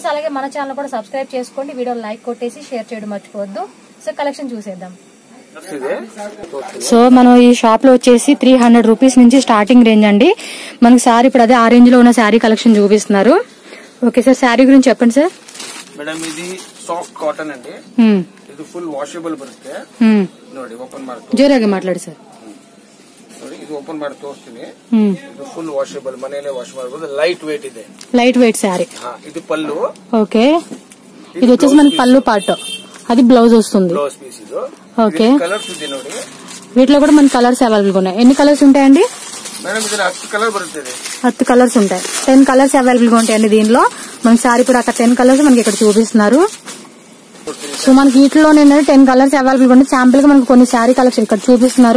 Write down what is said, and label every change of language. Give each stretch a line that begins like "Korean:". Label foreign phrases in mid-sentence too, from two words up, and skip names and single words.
Telugu: అలాగే మన ఛానల్ కూడా సబ్స్క్రైబ్ చేసుకోండి. వీడియో లైక్ కొట్టేసి షేర్ చేయడం మర్చిపోవద్దు. సో కలెక్షన్ చూసేద్దాం. సో మనం ఈ షాప్ లో వచ్చేసి 300 రూపీస్ నుంచి
English: starting range
Telugu: అండి. మనకి శారీ ఇప్పుడు అదే ఆ రేంజ్ లో ఉన్న శారీ కలెక్షన్ చూపిస్తున్నారు.
English: okay sir,
Telugu: శారీ గురించి చెప్పండి సార్.
Kannada: ಮೇಡಮ್ ಇದು
English: soft cotton
Kannada: ಅಂడి. ಇದು
English: full washable
Kannada: ಬರುತ್ತೆ. ನೋಡಿ ಓಪನ್ ಮಾಡಿ ಜೋರಾಗಿ ಮಾತಾಡಿ ಸರ್. ನೋಡಿ ಇದು ಓಪನ್ ಮಾಡಿ ತೋರಿಸ್ತೀನಿ. ಇದು
English: full washable,
Kannada: ಮನೆಯಲ್ಲೇ ವಾಶ್ ಮಾಡಬಹುದು.
English: light weight
Kannada: ಇದೆ.
English: light weight saree.
Telugu: ఇది పళ్ళు. ఓకే, ఇది వచ్చేసి మనకి పళ్ళు పార్ట్, అది బ్లౌజ్ వస్తుంది. బ్లౌజ్ పీస్ ఇది. ఓకే,
Kannada: కలర్స్ ಇದೆ ನೋಡಿ.
Telugu: వీటిలో కూడా మనకి కలర్స్ అవైలబుల్ గా ఉన్నాయి. ఎన్ని కలర్స్ ఉంటాయండి
Kannada: ಮೇಡಂ? ಇದು 10 ಕಲರ್ ಬರುತ್ತದೆ.
Telugu: 10 కలర్స్ ఉంటాయి. 10 కలర్స్ అవైలబుల్ గా ఉంటాయండి దీనిలో. మనకి సారీ కూడా అక్కడ 10 కలర్స్ మనకి ఇక్కడ చూపిస్తున్నారు. సో మనకి వీటిలో 10 కలర్స్ అవైలబుల్ గా ఉంటాయి. శాంపుల్ గా మనకి కొన్ని శారీ కలెక్షన్ ఇక్కడ చూపిస్తున్నారు.